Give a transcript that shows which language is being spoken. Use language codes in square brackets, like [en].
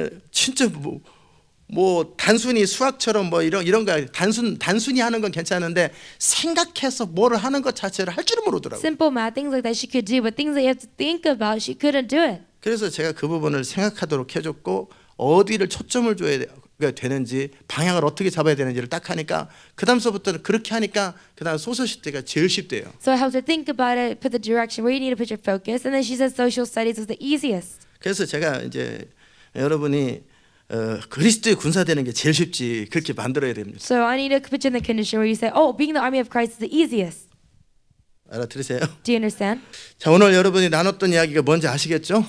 [ko] 진짜 뭐 단순히 수학처럼 뭐 이런 거 단순히 하는 건 괜찮은데 생각해서 뭐를 하는 것 자체를 할 줄은 모르더라고. [en] Simple math, things like that she could do, but things that you have to think about, she couldn't do it. [ko] 그래서 제가 그 부분을 생각하도록 해줬고 어디를 초점을 줘야 되는지 방향을 어떻게 잡아야 되는지를 딱 하니까 그다음서부터는 그렇게 하니까 그다음 소셜 시대가 제일 쉽대요. [en] So I helped her think about it, put the direction where you need to put your focus, and then she said social studies was the easiest. [ko] 그래서 제가 이제 여러분이 그리스도의 군사 되는 게 제일 쉽지 그렇게 만들어야 됩니다. [en] So I need to put you in the condition where you say, oh, being the army of Christ is the easiest. [ko] 알아들으세요? [en] Do you understand? [ko] 자, 오늘 여러분이 나눴던 이야기가 뭔지 아시겠죠?